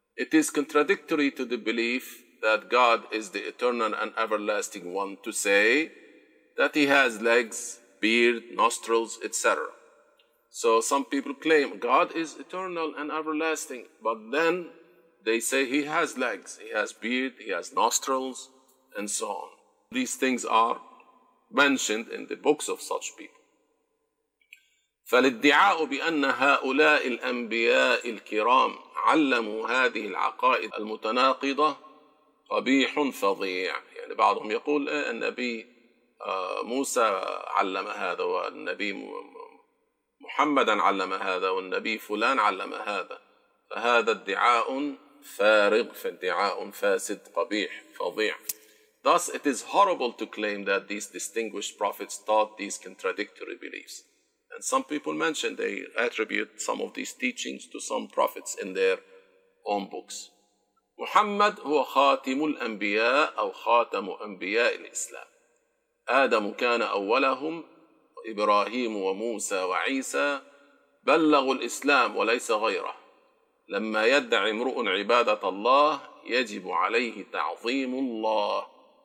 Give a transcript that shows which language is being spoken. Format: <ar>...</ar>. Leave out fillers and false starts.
<en>It is contradictory to the belief that God is the eternal and everlasting one to say that he has legs, beard, nostrils, etc. So some people claim God is eternal and everlasting, but then they say he has legs, he has beard, he has nostrils, and so on. These things are mentioned in the books of such people.</en> <ar>فالادعاء بأن هؤلاء الأنبياء الكرام علموا هذه العقائد المتناقضة قبيح فظيع. يعني بعضهم يقول النبي موسى علم هذا والنبي محمد علم هذا والنبي فلان علم هذا. فهذا ادعاء فارغ فادعاء فاسد قبيح فظيع.</ar> <en>Thus it is horrible to claim that these distinguished prophets taught these contradictory beliefs. And some people mention they attribute some of these teachings to some prophets in their own books.</en> <ar>Muhammad هو خاتم الأنبياء أو خاتم أنبياء الإسلام. آدم كان أولهم إبراهيم وموسى وعيسى بلغوا الإسلام وليس غيره. لما يدعي امرؤ عبادة الله يجب عليه تعظيم الله.</ar>